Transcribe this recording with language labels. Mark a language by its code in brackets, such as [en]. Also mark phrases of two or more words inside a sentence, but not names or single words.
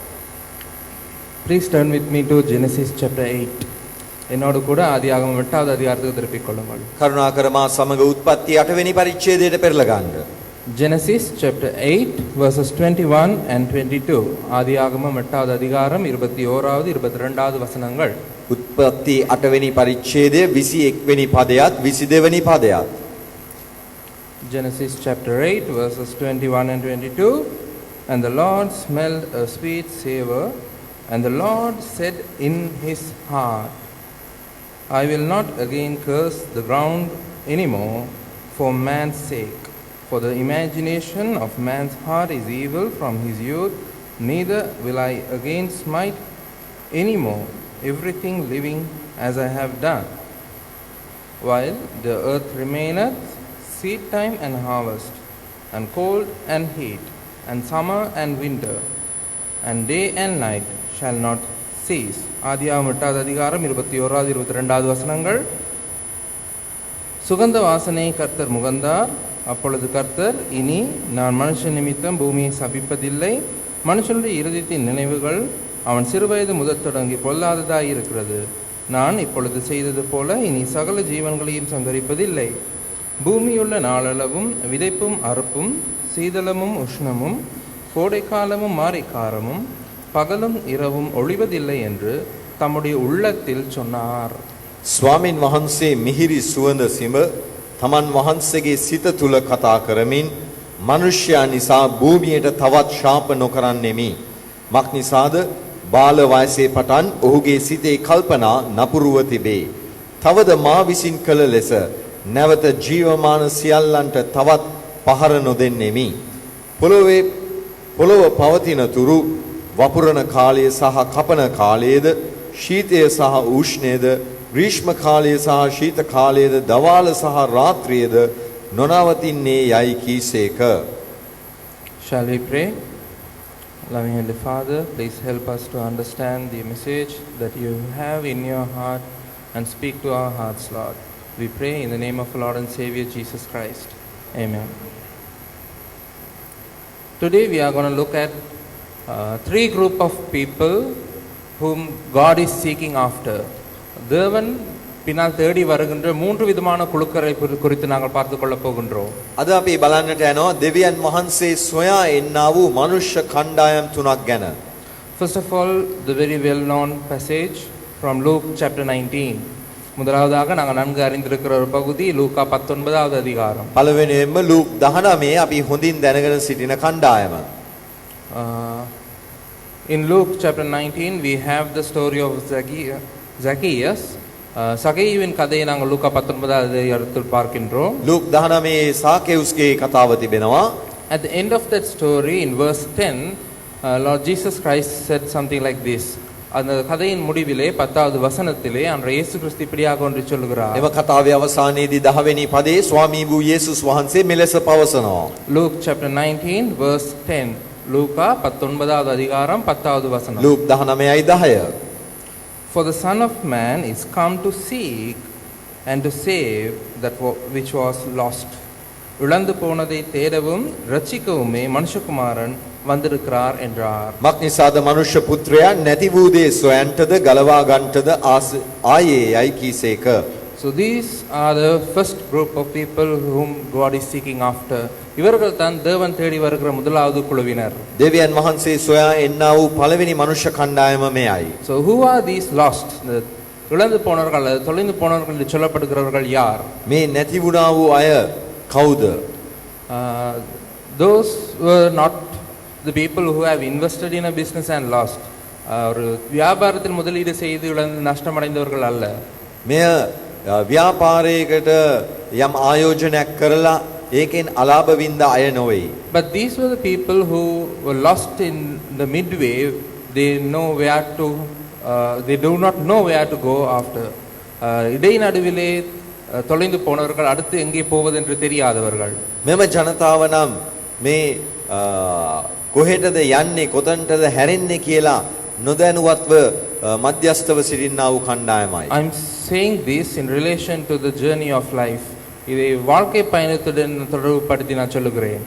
[en] Please turn with me to Genesis chapter 8. [ta] என்னோடு கூட ஆதியாகமம் 8வது அதிகாரத்துக்கு திருப்பிக் கொள்ளுங்கள். [si] කරුණාකර මා සමග උත්පත්ති 8 වෙනි පරිච්ඡේදයට පෙරලා ගන්න. [en] Genesis chapter 8 verses 21 and 22. [ta] ஆதியாகமம் 8வது அதிகாரம் 21வது 22வது வசனங்கள். [si] උත්පත්ති 8 වෙනි පරිච්ඡේදය 21 වෙනි පදයත් 22 වෙනි පදයත්. [en] Genesis chapter 8 verses 21 and 22. And the Lord smelled a sweet savor, and the Lord said in his heart, I will not again curse the ground anymore for man's sake, for the imagination of man's heart is evil from his youth, neither will I again smite any more everything living as I have done. While the earth remaineth, seed time and harvest, and cold and heat, and summer and winter, and day and night shall not cease. [ta] ஆதியாகமம் 8வது அதிகாரம் 21வது 22வது வசனங்கள். சுகந்த வாசனை கர்த்தர் முகந்தார். அப்பொழுது கர்த்தர், இனி நான் மனுஷன் நிமித்தம் பூமியை சபிப்பதில்லை. மனுஷனுடைய இருதயத்தின் நினைவுகள் அவன் சிறுவயது முதல் தொடங்கி பொல்லாததாய் இருக்கிறது. நான் இப்பொழுது செய்தது போல இனி சகல ஜீவன்களையும் சந்தரிப்பதில்லை. பூமியுள்ள நாளளவும் விதைப்பும் அறுப்பும் சீதளமும் உஷ்ணமும் கோடைக்காலமும் மாரிக்காலமும் பகலும் இரவும் ஒழிவதில்லை என்று தம்முடைய உள்ளத்தில் சொன்னார். [si] ස්වාමින් වහන්සේ මිහිරි සුවඳ සිඹ තමන් වහන්සේගේ සිත තුල කතා කරමින් මනුෂ්‍යයා නිසා භූමියට තවත් ශාප නොකරන්නෙමි. මක් නිසාද බාල වයසේ පටන් ඔහුගේ සිතේ කල්පනා නපුරුව තිබේ. තවද මා විසින් කළ ලෙස නැවත ජීවමාන සියල්ලන්ට තවත් පහර නොදෙන්නෙමි. පොළොව පවතින තුරු වපුරන කාලය සහ කපන කාලයේද ශීතය සහ උෂ්ණයද ග්‍රීෂ්ම කාලය සහ ශීත කාලයේද දවාල සහ රාත්‍රියේද නොනවතින්නේ යයි කීසේක. [en] Shall we pray? Loving Heavenly Father, please help us to understand the message that you have in your heart and speak to our hearts, Lord. We pray in the name of Lord and Savior Jesus Christ. Amen. Today we are going to look at three group of people whom God is seeking after. [ta] தேவன் பின்னால் தேடி வருகின்ற மூன்று விதமான குழுக்களை குறித்து நாங்கள் பார்த்து கொள்ள போகின்றோம். [si] අද අපි බලන්නට යනවා දෙවියන් වහන්සේ සොයා එන්නා වූ මනුෂ්‍ය කණ්ඩායම් තුනක් ගැන. [en] First of all, the very well known passage from Luke chapter 19. [ta] முதலாவதாக நாங்கள் நன்கு அறிந்திருக்கிற ஒரு பகுதி லூக்கா 19வது அதிகாரம். [si] පළවෙනියෙන්ම ලූක් 19 අපි හොඳින් දැනගෙන සිටින කණ්ඩායම. [en] In Luke chapter 19 we have the story of Zacchaeus [ta] சகேயுவின் கதையை நாங்கள் லூக்கா 19வது அதிகாரத்தில் பார்க்கின்றோம். [si] ලූක් 19 සාකෙවුස්ගේ කතාව තිබෙනවා. [en] At the end of that story, in verse 10, Lord Jesus Christ said something like this. [ta] அந்த கதையின் முடிவிலே 10வது வசனத்திலே அன்றைய இயேசு கிறிஸ்து இப்படியாக ஒன்று சொல்கிறார். [si] එම කතාවේ අවසානයේදී 10 වෙනි පදයේ ස්වාමී වූ යේසුස් වහන්සේ මෙලෙස පවසනවා. [en] Luke chapter 19 verse 10. [ta] லூக்கா 19வது அதிகாரம் 10வது வசனம். [si] ලූක් 19:10. [en] For the Son of Man is come to seek and to save that which was lost. [ta] இழந்து போனதை தேடவும் ரட்சிக்கவுமே மனுஷகுமாரன் வந்திருக்கிறார் என்றார். [si] මක්නිසාද මනුෂ්‍ය පුත්‍රයා නැති වූ දේ සොයන්ටද ගලවා ගන්නටද ආයේ යයි කීසේක. [en] So these are the first group of people whom God is seeking after. [ta] இவர்கள் தான் தேவன் தேடி வருகிற முதலாவது குழுவினர். [si] දෙවියන් වහන්සේ සොයා එන්නා වූ පළවෙනி මනුෂ්‍ය කණ්ඩායම මෙයයි. [en] So who are these lost? [ta] இழந்து போனவர்கள் தொலைந்து போனவர்கள் என்று சொல்லப்படுகிறவர்கள் யார்? [si] මේ නැති වුණා වූ අය කවුද? [en] Those were not the people who have invested in a business and lost. [ta] ஒரு வியாபாரத்தில் முதலீடு செய்து இழந்து நஷ்டமடைந்தவர்கள் அல்ல. [si] මෙය ව්‍යාපාරයකට යම් ආයෝජනයක් කරලා ඒකෙන් අලාභ වින්ද අය නොවේ. [en] But these were the people who were lost in the midway. They know where to they do not know where to go after. [ta] இடை நடுவிலே தொலைந்து போனவர்கள் அடுத்து எங்கே போவது என்று தெரியாதவர்கள். [si] මෙම ජනතාව නම් මේ කොහෙටද යන්නේ කොතනටද හැරෙන්නේ කියලා නොදැනුවත්ව මධ්‍යස්තව සිටින්නා වූ කණ්ඩායමයි. [en] I am saying this in relation to the journey of life. [ta] இதை வாழ்க்கை பயணத்துடன் தொடர்புபடுத்தி நான் சொல்லுகிறேன்.